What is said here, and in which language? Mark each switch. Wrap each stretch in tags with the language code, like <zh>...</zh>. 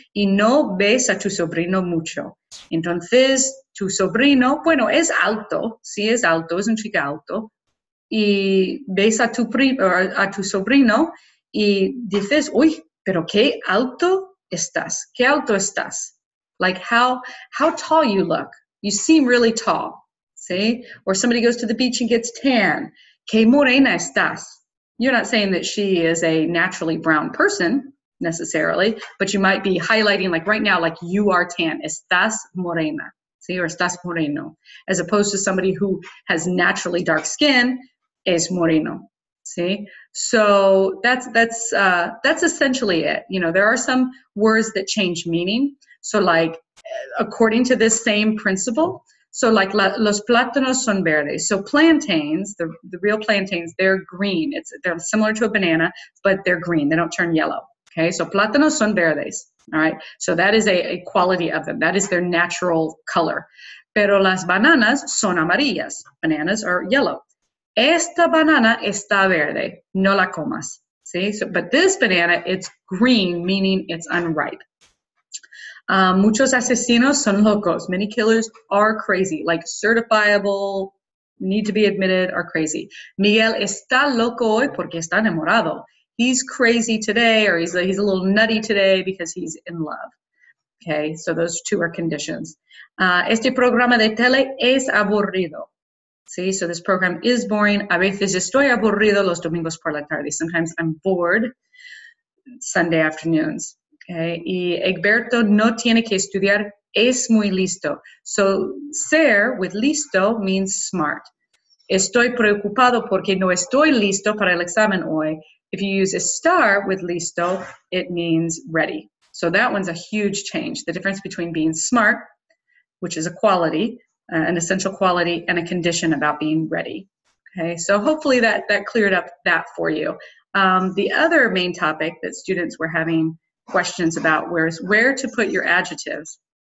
<es>Y no ves a tu sobrino mucho. Entonces, tu sobrino, bueno, es alto, sí es alto, es un chico alto, y ves a tu sobrino y dices, uy, pero qué alto estás, qué alto estás.</es> <en>Like how tall you look. You seem really tall, see? Or somebody goes to the beach and gets tan.</en> <es>Qué morena estás.</es> <en>You're not saying that she is a naturally brown person necessarily, but you might be highlighting like right now, like you are tan.</en> <es>Estás morena,</es> <en>see? Or</en> <es>estás moreno,</es> <en>as opposed to somebody who has naturally dark skin</en> <es>es moreno.</es> <en>See, so that's essentially it. You know, there are some words that change meaning. So, like according to this same principle, so like</en> <es>los plátanos son verdes.</es> <en>So plantains, the real plantains, they're green. They're similar to a banana, but they're green. They don't turn yellow. Okay, so</en> <es>plátanos son verdes.</es> <en>All right, so that is a quality of them. That is their natural color.</en> <es>Pero las bananas son amarillas.</es> <en>Bananas are yellow.</en> <es>Esta banana está verde, no la comas.</es> <en>See, so, but this banana, it's green, meaning it's unripe.</en> <es>Muchos asesinos son locos.</es> <en>Many killers are crazy, like certifiable, need to be admitted, are crazy.</en> <es>Miguel está loco hoy porque está enamorado.</es> <en>He's crazy today, or he's a little nutty today because he's in love. Okay, so those two are conditions.</en> <es>Este programa de tele es aburrido.</es> <en>See, so this program is boring.</en> <es>A veces estoy aburrido los domingos por la tarde.</es> <en>Sometimes I'm bored Sunday afternoons.</en> <es>Okay, y Egberto no tiene que estudiar, es muy listo.</es> <en>So ser with listo means smart.</en> <es>Estoy preocupado porque no estoy listo para el examen hoy.</es> <en>If you use estar with listo, it means ready. So that one's a huge change. The difference between being smart, which is a quality, an essential quality, and a condition about being ready. Okay, so hopefully that cleared up that for you. The other main topic that students were having questions about was where to put your adjectives.</en>